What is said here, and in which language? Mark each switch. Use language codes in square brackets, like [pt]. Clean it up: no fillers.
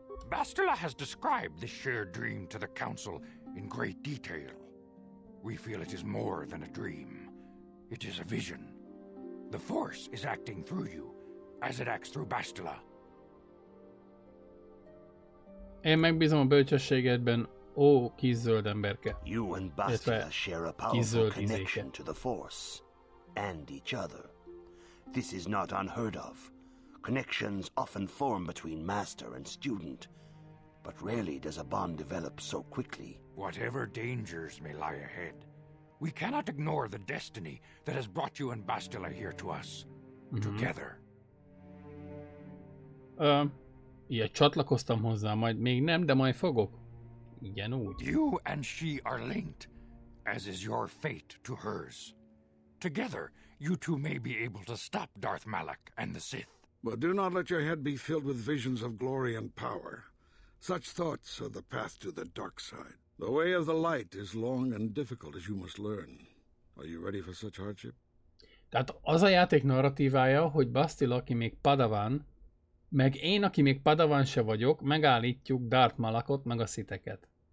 [en] Bastila has described this shared dream to the Council in great detail. We feel it is more than a dream. It is a vision. The Force is acting through you, as it acts through Bastila. [hu] Én megbízom a bölcsességedben, ó kis zöld emberke. [en] You and Bastila share a powerful connection to the Force and each other. This is not unheard of. Connections often form between master and student, but rarely does a bond develop so quickly. Whatever dangers may lie ahead, we cannot ignore the destiny that has brought you and Bastila here to us. Together. [hu] Ilyet csatlakoztam hozzá, majd még nem, de majd fogok. Igen úgy. [en] You and she are linked, as is your fate to hers. Together, you two may be able to stop Darth Malak and the Sith. But do not let your head be filled with visions of glory and power. Such thoughts are the path to the dark side. The way of the light is long and difficult, as you must learn. Are you ready for such hardship? [hu] Tehát az a játék narratívája, hogy Bastila, aki még Padawan, meg én, aki még Padawan se vagyok, megállítjuk Darth Malakot, meg a sziteket.